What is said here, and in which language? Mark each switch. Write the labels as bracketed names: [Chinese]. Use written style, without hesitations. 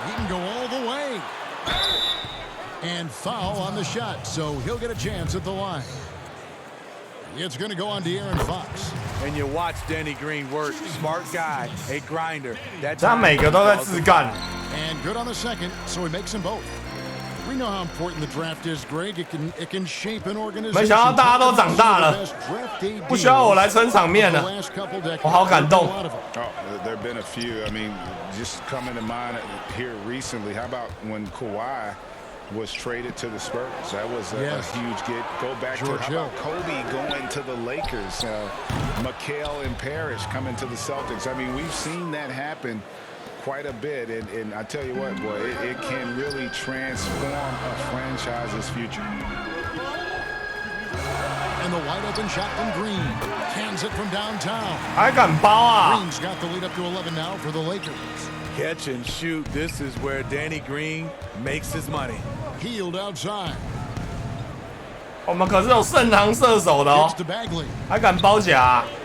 [English] He can go all the way. And foul on the shot, so he'll get a chance at the line. It's going to go on De'Aaron Fox. And you watch Danny Green work. Smart guy, a grinder. [Chinese] 他每个都在自干。 [English] And good on the second, so he makes them both. We know how important the draft is, Greg. It can shape an organization. [Chinese] 没想到大家都长大了，不需要我来撑场面了。我好感动。 [English] Oh, there have been a few. I mean, just coming to mind here recently. How about when Kawhi was traded to the Spurs? That was a huge get. Go back to how about Kobe going to the Lakers? McHale and Parrish coming to the Celtics. I mean, we've seen that happen quite a bit, and I tell you what, boy, it can really transform a franchise's future. And the wide open shot from Green. Cans it from downtown. [Chinese] 还敢包啊 [English] Green's got the lead up to 11 now for the Lakers. Catch and shoot. This is where Danny Green makes his money. Hield outside. [Chinese] 我们可是有盛唐射手的哦，还敢包夹。